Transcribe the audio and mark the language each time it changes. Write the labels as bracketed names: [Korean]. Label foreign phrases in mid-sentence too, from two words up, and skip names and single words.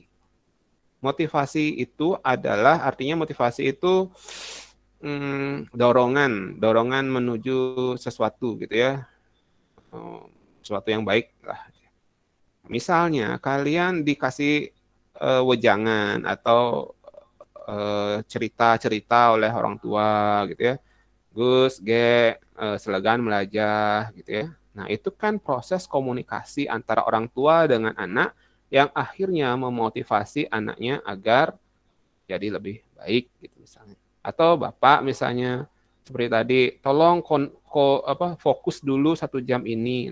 [Indonesian] Motivasi itu adalah, artinya motivasi itu dorongan menuju sesuatu gitu ya. Sesuatu yang baik lah. Misalnya kalian dikasih wejangan atau cerita-cerita oleh orang tua gitu ya. Gus, [Balinese] selegan melajah [Indonesian] gitu ya. Nah, itu kan proses komunikasi antara orang tua dengan anak yang akhirnya memotivasi anaknya agar jadi lebih baik gitu misalnya. Atau Bapak misalnya seperti tadi, tolong fokus dulu 1 jam ini.